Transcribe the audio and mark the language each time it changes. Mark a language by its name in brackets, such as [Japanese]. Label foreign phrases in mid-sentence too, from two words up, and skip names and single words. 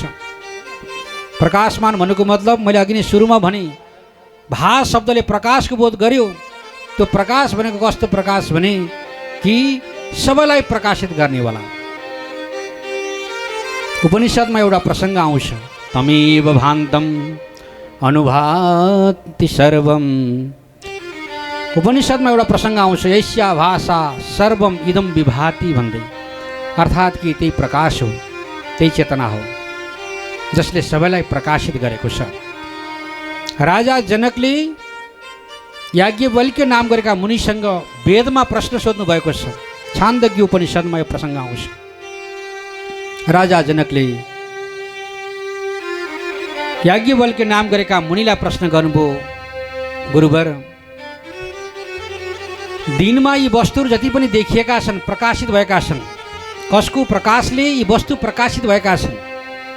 [Nepali] प्रकाशमान भन्नुको मतलब मैले अघि नै सुरुमा भने भा शब्दले प्रकाशको बोध गर्यो। त्यो प्रकाश भनेको कस्तो प्रकाश भने कि सबैलाई प्रकाशित गर्नेवाला। उपनिषदमा एउटा प्रसङ्ग आउँछ, [Sanskrit] तमेव भान्तम अनुभाति सर्वम। [Nepali] उपनिषदमा एउटा प्रसङ्ग आउँछ, [Sanskrit] यस्या भाषा सर्वम इदम विभाति [Nepali] भन्दै, अर्थात् कि त्यही प्रकाश हो, त्यही चेतना हो जसले सबैलाई प्रकाशित गरेको छ। राजा जनकले याज्ञवल्क्य नाम गरेका मुनिसँग वेदमा प्रश्न सोध्नु भएको छ। छान्दज्ञ उपनिषदमा यो प्रसङ्ग आउँछ। राजा जनकले याज्ञवल्क्य नाम गरेका मुनिलाई प्रश्न गर्नुभयो, गुरुवर दिनमा यी वस्तुहरू जति पनि देखिएका छन्, प्रकाशित भएका छन्, कसको प्रकाशले यी वस्तु प्रकाशित भएका छन्?